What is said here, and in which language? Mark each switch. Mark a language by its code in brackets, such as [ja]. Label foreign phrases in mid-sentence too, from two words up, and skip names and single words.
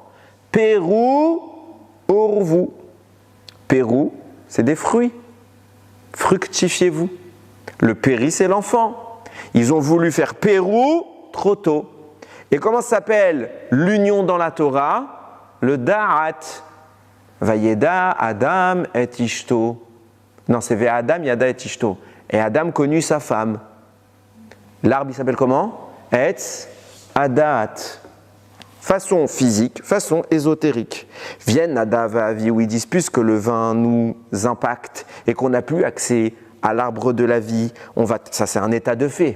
[he] פרו ורבו. [fr] Pérou, c'est des fruits. Fructifiez-vous. Le péri, c'est l'enfant. Ils ont voulu faire Pérou trop tôt. Et comment s'appelle l'union dans la Torah? [he] Le da'at. וידע אדם את אשתו. [fr] Non, c'est [he] והאדם ידע את אשתו. [fr] Et Adam connut sa femme. L'arbre, il s'appelle comment? [he] עץ הדעת. [fr] Façon physique, façon ésotérique. Viennent Nadav et Avi où ils disent puisque le vin nous impacte et qu'on n'a plus accès à l'arbre de la vie, ça c'est un état de fait.